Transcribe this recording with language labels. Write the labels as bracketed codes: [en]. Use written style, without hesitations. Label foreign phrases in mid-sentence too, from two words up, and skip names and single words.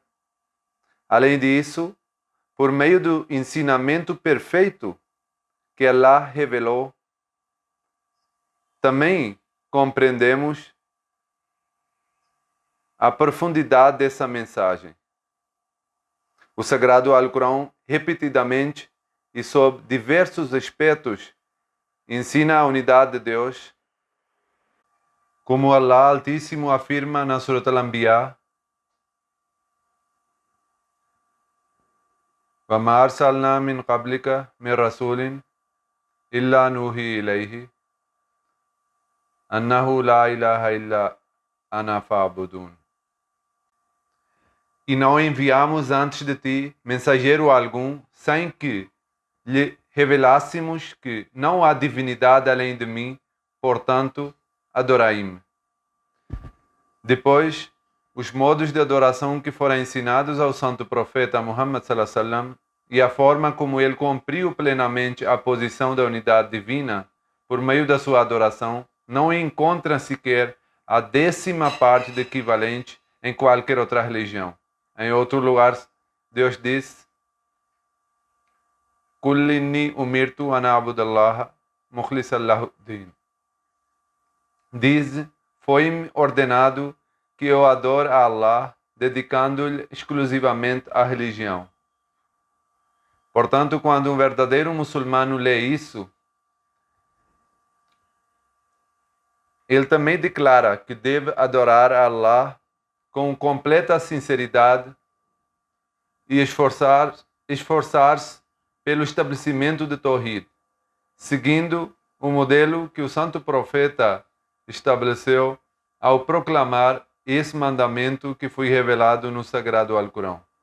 [pt] Além disso, por meio do ensinamento perfeito que Allah revelou, também compreendemos a profundidade dessa mensagem. O Sagrado Alcorão, repetidamente e sob diversos aspectos, ensina a unidade de Deus, como Allah Altíssimo afirma na Surat Al-Anbiya: [ar] وَمَا أَرْسَلْنَا مِنْ قَبْلِكَ مِنْ رَسُولٍ إلا نوحي إليه أنه لا إله إلا أنا فاعبدون. [pt] E não enviamos antes de ti mensageiro algum, sem que lhe revelássemos que não há divindade além de mim, portanto, adorai-me. Depois, os modos de adoração que foram ensinados ao santo profeta Muhammad [ar] صلى الله عليه وسلم [pt] e a forma como ele cumpriu plenamente a posição da unidade divina por meio da sua adoração não encontram sequer a 10ª parte de equivalente em qualquer outra religião. Em outro lugar, Deus diz: [ar] "قل إني أمرت أن أعبد الله مخلصا له دين." [pt] Diz: "Foi-me ordenado que eu adore a Allah, dedicando-lhe exclusivamente a religião." Portanto, quando um verdadeiro muçulmano lê isso, ele também declara que deve adorar a Allah com completa sinceridade e esforçar-se pelo estabelecimento de Tawhid, seguindo o modelo que o santo profeta estabeleceu ao proclamar esse mandamento que foi revelado no Sagrado Alcorão.